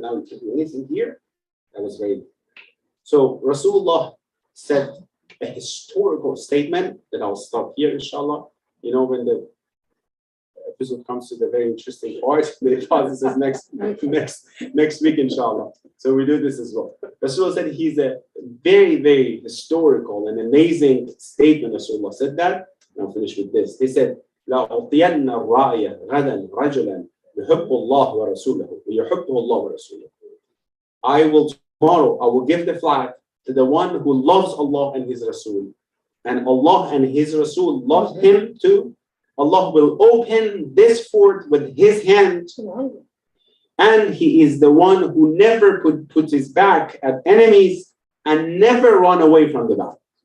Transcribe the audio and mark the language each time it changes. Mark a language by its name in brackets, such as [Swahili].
[English] Now you can't do anything here. That was very. So Rasulullah said a historical statement that I'll stop here, inshallah. You know, when the episode comes to the very interesting part, the process is next week, inshallah. So we do this as well. Rasulullah said he's a very, very historical and amazing statement. Rasulullah said that. And I'll finish with this. He said, [Arabic] لا أعطين الراية غدا رجلا يحب الله ورسوله ويحبه الله ورسوله. [English] Tomorrow I will give the flag to the one who loves Allah and His Rasul, and Allah and His Rasul love him too. Allah will open this fort with His hand, and He is the one who never put his back at enemies and never run away from the battle.